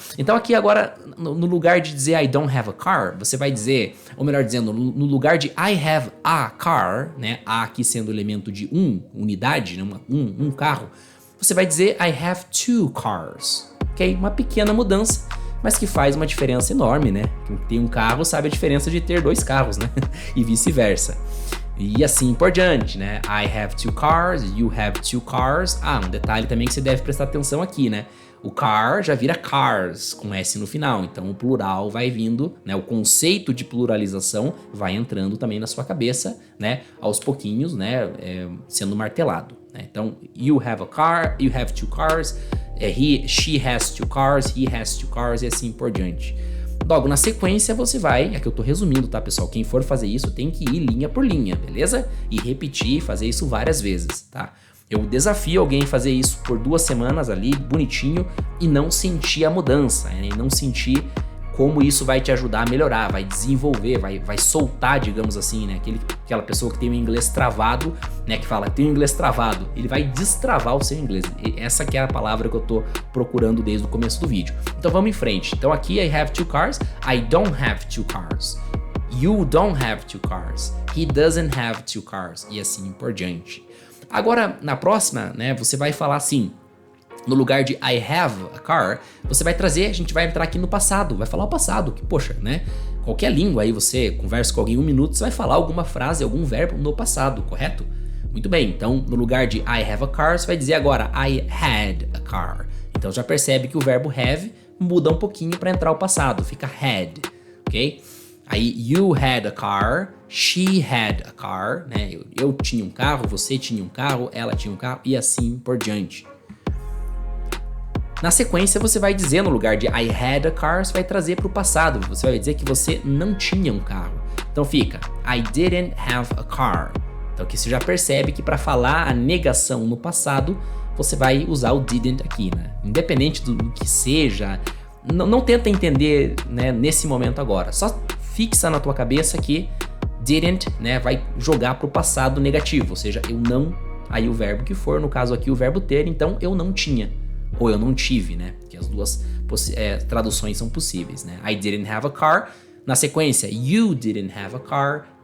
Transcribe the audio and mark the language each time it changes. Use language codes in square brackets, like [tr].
[pt] Então aqui agora, no lugar de dizer [en] I don't have a car, [pt] você vai dizer, ou melhor dizendo, no lugar de [en] I have a car, [pt] né? A aqui sendo o elemento de unidade, né? Um carro, você vai dizer [en] I have two cars, [pt] ok? Uma pequena mudança, mas que faz uma diferença enorme, né? Quem tem um carro sabe a diferença de ter dois carros, né? E vice-versa. E assim por diante, né? [en] I have two cars, you have two cars. [pt] Um detalhe também que você deve prestar atenção aqui, né? O car já vira cars, com S no final. Então o plural vai vindo, né? O conceito de pluralização vai entrando também na sua cabeça, né? Aos pouquinhos, né? Sendo martelado, né? Então, [en] you have a car, you have two cars, she has two cars, he has two cars [pt] e assim por diante. Logo na sequência você vai, aqui eu tô resumindo, tá, pessoal? Quem for fazer isso tem que ir linha por linha, beleza? E repetir, fazer isso várias vezes, tá? Eu desafio alguém a fazer isso por 2 semanas ali, bonitinho, e não sentir a mudança, né? E não sentir como isso vai te ajudar a melhorar, vai desenvolver, vai soltar, digamos assim, né? Aquela pessoa que tem o inglês travado, né? Que fala, tem o inglês travado, ele vai destravar o seu inglês. E essa que é a palavra que eu tô procurando desde o começo do vídeo. Então vamos em frente. Então aqui [en] I have two cars, I don't have two cars. You don't have two cars. He doesn't have two cars. [pt] E assim por diante. Agora, na próxima, né? Você vai falar assim, no lugar de [en] I have a car, [pt] você vai trazer, a gente vai entrar aqui no passado, vai falar o passado, que poxa, né? Qualquer língua aí você conversa com alguém em 1 minuto, você vai falar alguma frase, algum verbo no passado, correto? Muito bem, então no lugar de [en] I have a car, [pt] você vai dizer agora [en] I had a car. [pt] Então já percebe que o verbo have muda um pouquinho para entrar o passado, fica had, ok? [en] Aí you had a car, she had a car, né? [pt] Eu tinha um carro, você tinha um carro, ela tinha um carro e assim por diante. Na sequência, você vai dizer no lugar de [en] I had a car, [pt] você vai trazer para o passado. Você vai dizer que você não tinha um carro. Então fica [en] I didn't have a car. [pt] Então aqui você já percebe que para falar a negação no passado, você vai usar o didn't aqui, né? Independente do que seja, não tenta entender, né, nesse momento agora. Só fixa na tua cabeça que didn't, né, vai jogar para o passado negativo. Ou seja, eu não, aí o verbo que for, no caso aqui o verbo ter, então eu não tinha. Ou eu não tive, né? Que as duas traduções são possíveis, né? [en] I didn't have a car. [pt] Na sequência, [en] you didn't have a car.